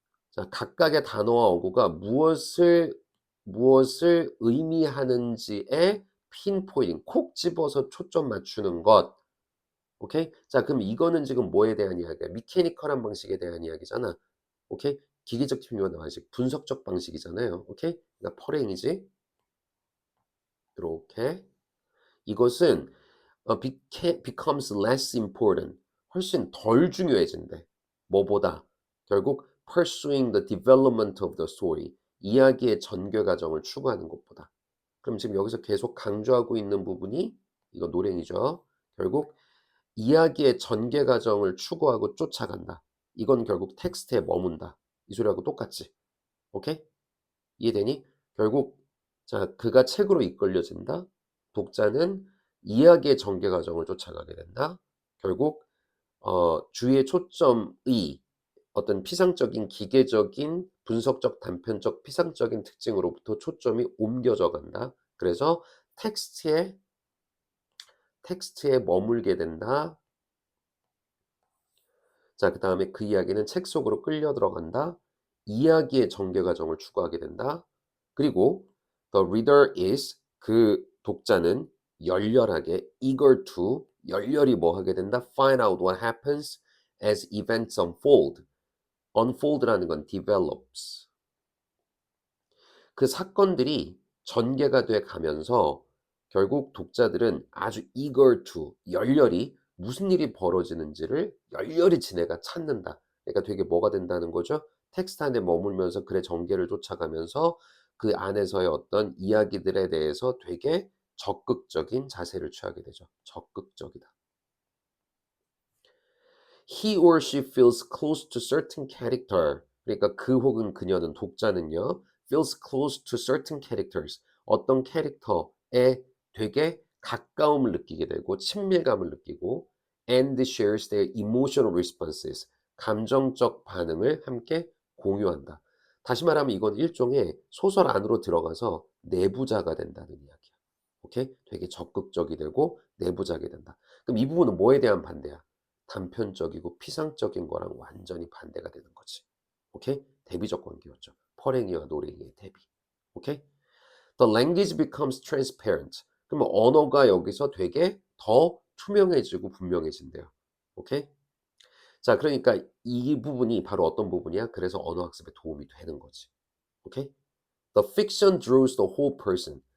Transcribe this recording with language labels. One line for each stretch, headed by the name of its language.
Korean: 자, 각각의 단어와 어구가 무엇을 의미하는지에
English: pinpointing,
Korean: 콕 집어서 초점 맞추는 것. 오케이? 자, 그럼 이거는 지금 뭐에 대한 이야기야? 미케니컬한 방식에 대한 이야기잖아. 오케이? 기계적 측면 방식, 분석적 방식이잖아요. 오케이? 그러니까 퍼랭이지. 이렇게. 이것은
English: becomes less important.
Korean: 훨씬 덜 중요해진대. 뭐보다? 결국
English: pursuing the development of the story.
Korean: 이야기의 전개 과정을 추구하는 것보다. 그럼 지금 여기서 계속 강조하고 있는 부분이 이거 노랭이죠. 결국 이야기의 전개 과정을 추구하고 쫓아간다. 이건 결국 텍스트에 머문다. 이 소리하고 똑같지. 오케이? 이해되니? 결국 자, 그가 책으로 이끌려진다. 독자는 이야기의 전개 과정을 쫓아가게 된다. 결국 주의 초점의 어떤 피상적인 기계적인 분석적 단편적 피상적인 특징으로부터 초점이 옮겨져 간다. 그래서 텍스트에 머물게 된다. 자, 그다음에 그 이야기는 책 속으로 끌려 들어간다. 이야기의 전개 과정을 추구하게 된다. 그리고
English: the reader is
Korean: 그 독자는 열렬하게
English: eager to
Korean: 열렬히 뭐 하게 된다?
English: find out what happens as events unfold.
Korean: unfold라는 건
English: develops.
Korean: 그 사건들이 전개가 돼 가면서 결국 독자들은 아주
English: eager to
Korean: 열렬히 무슨 일이 벌어지는지를 열렬히 지네가 찾는다. 그러니까 되게 뭐가 된다는 거죠? 텍스트 안에 머물면서 글의 전개를 쫓아가면서 그 안에서의 어떤 이야기들에 대해서 되게 적극적인 자세를 취하게 되죠. 적극적이다.
English: He or she feels close to certain character.
Korean: 그러니까 그 혹은 그녀는 독자는요.
English: feels close to certain characters.
Korean: 어떤 캐릭터에 되게 가까움을 느끼게 되고 친밀감을 느끼고
English: and shares their emotional responses.
Korean: 감정적 반응을 함께 공유한다. 다시 말하면 이건 일종의 소설 안으로 들어가서 내부자가 된다는 이야기야. 오케이? 되게 적극적이 되고 내부자게 된다. 그럼 이 부분은 뭐에 대한 반대야? 단편적이고 피상적인 거랑 완전히 반대가 되는 거지. 오케이? 대비적 관계였죠. 퍼랭이와 노랭이의 대비. 오케이?
English: The language becomes transparent.
Korean: 그러면 언어가 여기서 되게 더 투명해지고 분명해진대요. 오케이? 자, 그러니까 이 부분이 바로 어떤 부분이야? 그래서 언어 학습에 도움이 되는 거지. 오케이?
English: The fiction draws the whole person.